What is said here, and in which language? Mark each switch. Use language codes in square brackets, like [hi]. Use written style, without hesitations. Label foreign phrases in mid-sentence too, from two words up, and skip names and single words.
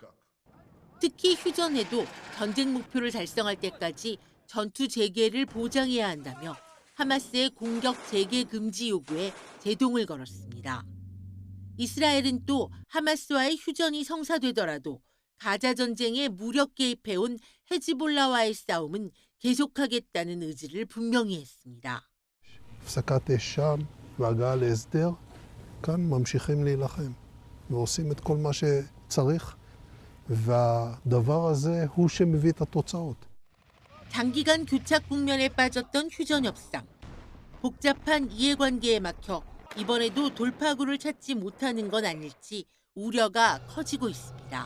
[ko] 특히 휴전에도 전쟁 목표를 달성할 때까지 전투 재개를 보장해야 한다며 하마스의 공격 재개 금지 요구에 제동을 걸었습니다. 이스라엘은 또 하마스와의 휴전이 성사되더라도 가자 전쟁에 무력 개입해온 헤즈볼라와의 싸움은 계속하겠다는 의지를 분명히 했습니다. [he] הפסקת אש שם והגעה להסדר, כאן ממשיכים להילחם ועושים את כל מה שצריך. והדבר הזה הוא שמביא את התוצאות. [ko] 장기간 교착 국면에 빠졌던 휴전 협상. 복잡한 이해관계에 막혀 이번에도 돌파구를 찾지 못하는 건 아닐지 우려가 커지고 있습니다.